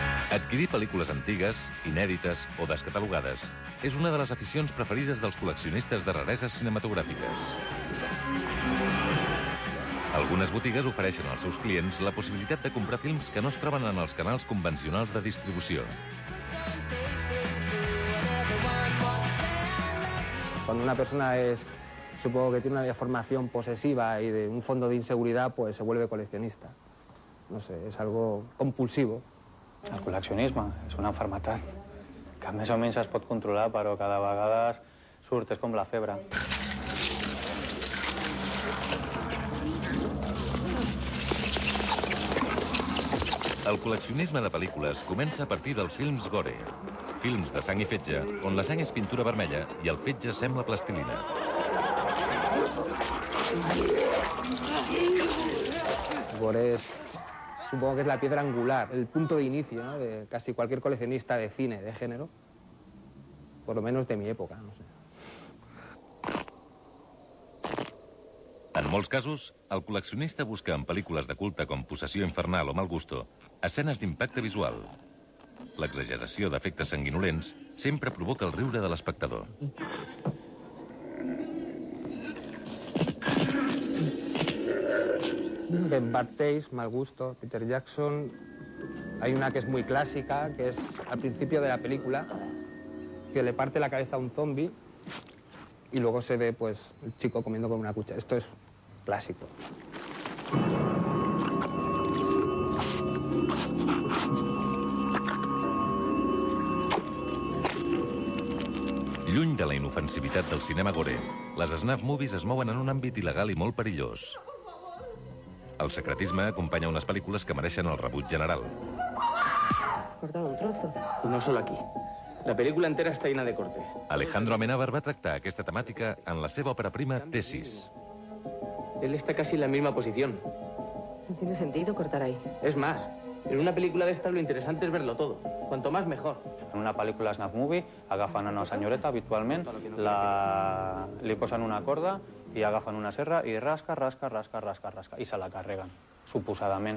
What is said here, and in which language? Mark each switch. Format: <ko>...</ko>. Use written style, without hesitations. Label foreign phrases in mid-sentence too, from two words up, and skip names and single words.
<ca>Adquirir pel·lícules antigues, inèdites o descatalogades és una de les aficions preferides dels col·leccionistes de rareses cinematogràfiques. Algunes botigues ofereixen als seus clients la possibilitat de comprar films que no es troben en els canals convencionals de distribució.</ca> <es>Cuando una persona supongo que tiene una formación posesiva y de un fondo de inseguridad, pues se vuelve coleccionista. No sé, es algo compulsivo.</es> <ca>El col·leccionisme és una malaltia que més o menys es pot controlar, però cada vegada surt, és com la febre. El col·leccionisme de pel·lícules comença a partir dels films gore. Films de sang i fetge, on la sang és pintura vermella i el fetge sembla plastilina.</ca> <es>Gore supongo que es la piedra angular, el punto de inicio, ¿no?, de casi cualquier coleccionista de cine, de género, por lo menos de mi època, no sé.</es> <ca>En molts casos, el col·leccionista busca en pel·lícules de culte com Possessió infernal o Mal gusto escenes d'impacte visual. L'exageració d'efectes sanguinolents sempre provoca el riure de l'espectador.</ca> <es>En Bad Taste, Mal gusto, Peter Jackson, hay una que es muy clásica, que es al principio de la película, que le parte la cabeza a un zombie y luego se ve, pues, el chico comiendo con una cuchara. Esto es clásico.</es> <ca>Lluny de la inofensivitat del cinema gore, les</ca> <en>snuff movies</en> <ca>es mouen en un àmbit il·legal i molt perillós. El secretisme acompanya unes pel·lícules que mereixen el rebuig general.</ca> <es>Cortado un trozo. Y no solo aquí. La película entera está llena de cortes.</es> <ca>Alejandro Amenábar va tractar aquesta temàtica en la seva òpera prima Tesis.</ca> <es>Él está casi en la misma posición. No tiene sentido cortar ahí. Es más, en una película de estas lo interesante es verlo todo. Cuanto más, mejor.</es> <ca>En una pel·lícula</ca> <en>snuff movie</en> <ca>agafen una senyoreta habitualment, li posen una corda i agafen una serra i rasca, rasca, rasca, rasca, rasca, i se la carreguen, suposadament.</ca>